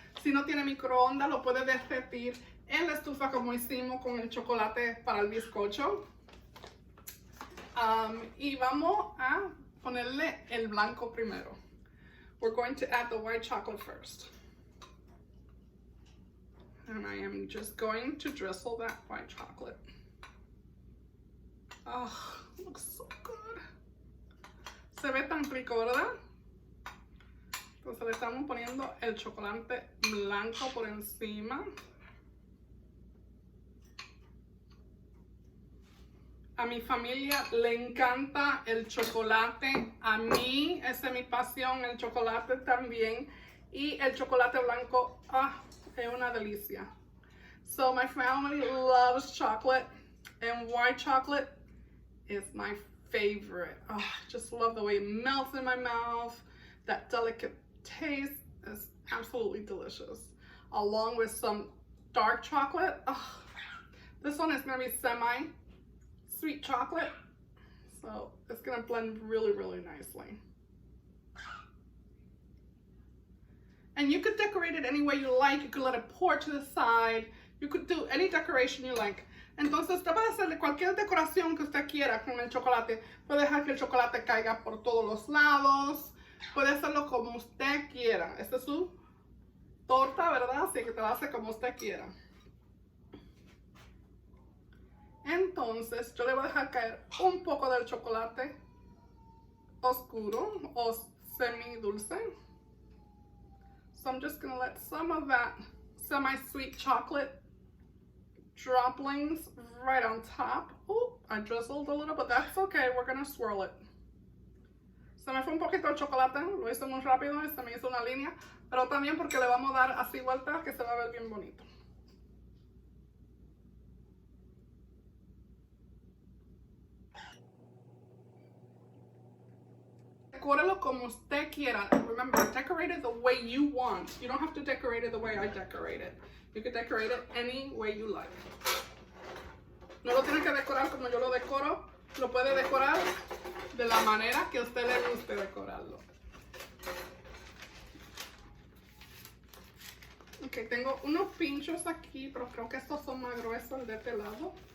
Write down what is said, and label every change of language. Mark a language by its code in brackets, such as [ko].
[es] Si no tiene microondas, lo puede derretir en la estufa como hicimos con el chocolate para el bizcocho. Y vamos a ponerle el blanco primero. [en] We're going to add the white chocolate first. And I am just going to drizzle that white chocolate. Oh, it looks so good. [es] Se ve tan rico, ¿verdad? Entonces le estamos poniendo el chocolate blanco por encima. A mi familia le encanta el chocolate. A mí, esa es mi pasión, el chocolate también. Y el chocolate blanco, es una delicia. [en] So my family loves chocolate, and white chocolate is my favorite. Oh, I just love the way it melts in my mouth. That delicate taste is absolutely delicious. Along with some dark chocolate. Oh, this one is going to be semi-sweet chocolate. So it's going to blend really, really nicely. And you could decorate it any way you like. You could let it pour to the side. You could do any decoration you like. [es] Entonces usted puede hacerle cualquier decoración que usted quiera con el chocolate. Puede dejar que el chocolate caiga por todos los lados. Puede hacerlo como usted quiera. Esta es su torta, ¿verdad? Así que te la hace como usted quiera. Entonces yo le voy a dejar caer un poco del chocolate oscuro o semi dulce. [en] So I'm just going to let some of that semi-sweet chocolate droplings right on top. Oh, I drizzled a little, but that's okay. We're going to swirl it. [es] Se me fue un poquito el chocolate, lo hice muy rápido y se me hizo una línea, pero también porque le vamos a dar así vueltas que se va a ver bien bonito. Decóralo como usted quiera. [en] Remember, decorate it the way you want. You don't have to decorate it the way I decorate it. You can decorate it any way you like. [es] No lo tiene que decorar como yo lo decoro. Lo puede decorar de la manera que a usted le guste decorarlo. Ok, tengo unos pinchos aquí, pero creo que estos son más gruesos de este lado.